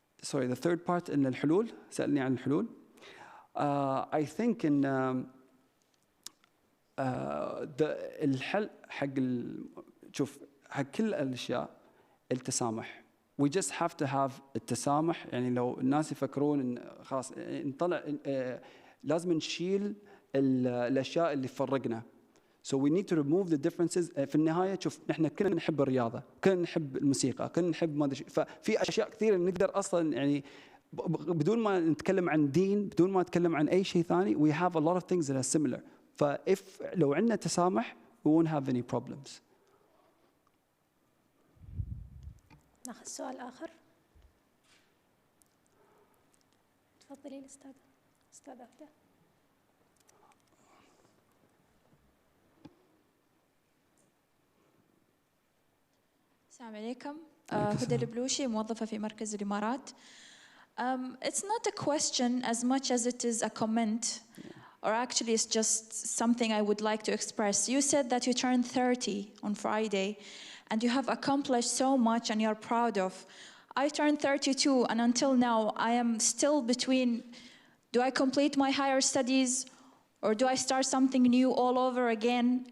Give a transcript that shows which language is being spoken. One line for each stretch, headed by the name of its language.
English: sorry the third part
Arabic: إن الحلول، سألني عن الحلول.
English: I think
Arabic: إن الحل حق شوف حق كل الأشياء التسامح.
English: we just have to have التسامح.
Arabic: يعني لو الناس يفكرون إن خلاص نطلع لازم نشيل الأشياء اللي فرقنا.
English: So we need to remove the differences.
Arabic: في النهاية شوف نحن كلنا نحب الرياضة، كلنا نحب الموسيقى، كلنا نحب ما أدري. ففي أشياء كثيرة نقدر أصلاً يعني بدون ما نتكلم عن دين، بدون ما نتكلم عن أي شيء ثاني
English: we have a lot of things that are similar.
Arabic: لو عندنا تسامح
English: we won't have any problems.
Arabic: ناخذ سؤال آخر. تفضلي الأستاذة أبدا. السلام عليكم. هدى البلوشي، موظفة في مركز الإمارات.
English: It's not a question as much as it is a comment, or actually it's just something I would like to express. You said that you turned 30 on Friday and you have accomplished so much and you're proud of. I turned 32 and until now I am still between, do I complete my higher studies or do I start something new all over again?